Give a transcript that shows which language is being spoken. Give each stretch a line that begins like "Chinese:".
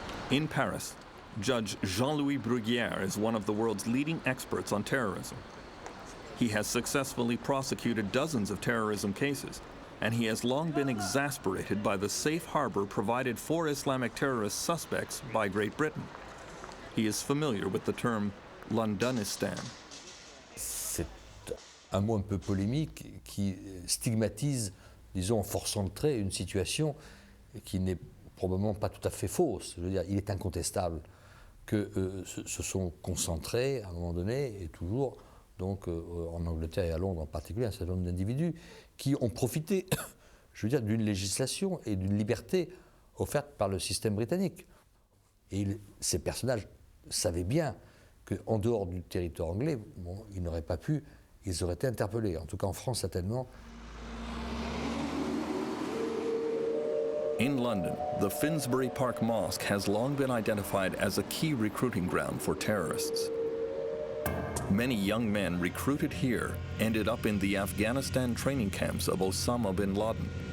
English: In Paris, Judge Jean-Louis Bruguière is one of the world's leading experts on terrorism. He has successfully prosecuted dozens of terrorism cases, and he has long been exasperated by the safe harbor provided for Islamic terrorist suspects by Great Britain. He is familiar with the term Londonistan.
French: C'est un mot un peu polémique qui stigmatise, disons, en forçant le trait, une situation qui n'est probablement pas tout à fait fausse. Je veux dire, il est incontestable que se sont concentrés, à un moment donné, et toujours, donc en Angleterre et à Londres en particulier, un certain nombre d'individus qui ont profité, je veux dire, d'une législation et d'une liberté offerte par le système britannique. Et ces personnages savaient bien qu'en dehors du territoire anglais, bon, ils n'auraient pas pu, ils auraient été interpellés. En tout cas en France, certainement.
English: In London, the Finsbury Park Mosque has long been identified as a key recruiting ground for terrorists. Many young men recruited here ended up in the Afghanistan training camps of Osama bin Laden.